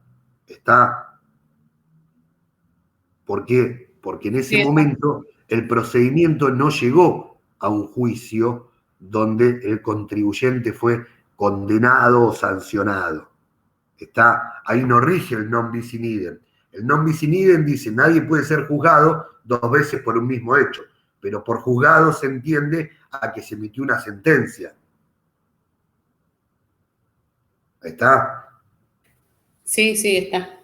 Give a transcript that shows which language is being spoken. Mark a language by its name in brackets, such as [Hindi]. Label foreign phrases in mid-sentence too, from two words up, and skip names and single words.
[Spanish] ¿Está? ¿Por qué? Porque en ese momento el procedimiento no llegó a un juicio donde el contribuyente fue condenado o sancionado. ¿Está? Ahí no rige el [Latin] non bis in idem. [Spanish] El [Latin] non bis in idem [Spanish] dice, nadie puede ser juzgado 2 veces por un mismo hecho, pero por juzgado se entiende a que se emitió una sentencia. ¿Está? Sí, sí, está.